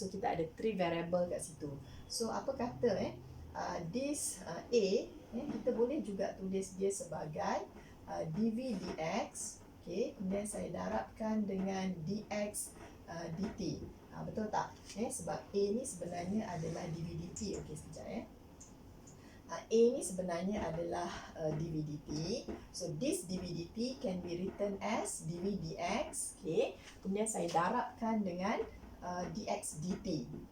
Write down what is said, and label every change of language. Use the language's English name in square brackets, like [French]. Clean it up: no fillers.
[Malay] So kita ada 3 variable kat situ. So apa kata this A, kita boleh juga tulis dia sebagai dV/dx. Kemudian saya darabkan dengan dx dt. Betul tak? Sebab A ni sebenarnya adalah dV/dt. Sekejap A ni sebenarnya adalah dV/dt. [English] So this dV/dt can be written as dV/dx. [Malay] Kemudian saya darabkan dengan dx dt.